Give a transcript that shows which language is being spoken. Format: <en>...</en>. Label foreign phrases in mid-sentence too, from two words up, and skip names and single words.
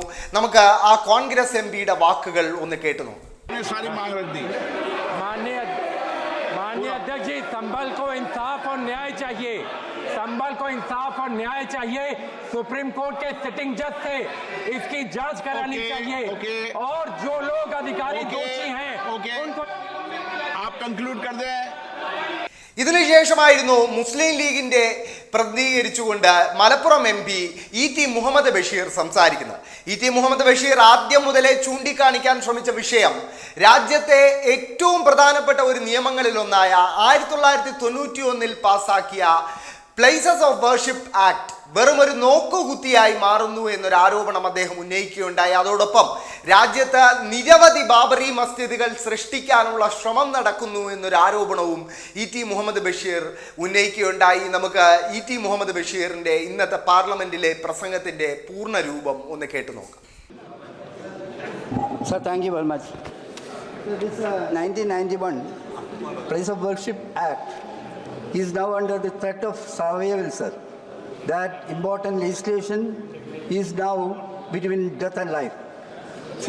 <ml>നമുക്ക് ആ കോൺഗ്രസ് MPയുടെ വാക്കുകൾ ഒന്ന് കേട്ടു നോക്കാം.</ml> <hi>माननीय अध्यक्ष जी, संभल को इंसाफ और न्याय चाहिए। संभल को इंसाफ और न्याय चाहिए। सुप्रीम कोर्ट के सिटिंग जज से इसकी जांच करानी चाहिए और जो लोग अधिकारी दोषी हैं उनको आप कंक्लूड कर दें।</hi> <ml>ഇതിനുശേഷമായിരുന്നു മുസ്ലിം ലീഗിന്റെ പ്രതിനിധീകരിച്ചുകൊണ്ട് മലപ്പുറം MP ET മുഹമ്മദ് ബഷീർ സംസാരിക്കുന്നത്. ET മുഹമ്മദ് ബഷീർ ആദ്യം മുതലേ ചൂണ്ടിക്കാണിക്കാൻ ശ്രമിച്ച വിഷയം രാജ്യത്തെ ഏറ്റവും പ്രധാനപ്പെട്ട ഒരു നിയമങ്ങളിലൊന്നായ 1991 പാസാക്കിയ പ്ലേസസ് ഓഫ് വർഷിപ്പ് ആക്ട് വെറും ഒരു നോക്കുകുത്തിയായി മാറുന്നു എന്നൊരു ആരോപണം അദ്ദേഹം ഉന്നയിക്കുകയുണ്ടായി. അതോടൊപ്പം രാജ്യത്ത് നിരവധി ബാബറി മസ്ജിദുകൾ സൃഷ്ടിക്കാനുള്ള ശ്രമം നടക്കുന്നു എന്നൊരു ആരോപണവും ET മുഹമ്മദ് ബഷീർ ഉന്നയിക്കുകയുണ്ടായി. നമുക്ക് ET മുഹമ്മദ് ബഷീറിന്റെ ഇന്നത്തെ പാർലമെന്റിലെ പ്രസംഗത്തിന്റെ പൂർണ്ണ രൂപം ഒന്ന് കേട്ടു നോക്കാം.</ml> <en>Sir, thank you very much. This 1991 Place of Worship Act is now under the threat of survival, sir. That important legislation is now between death and life.</en>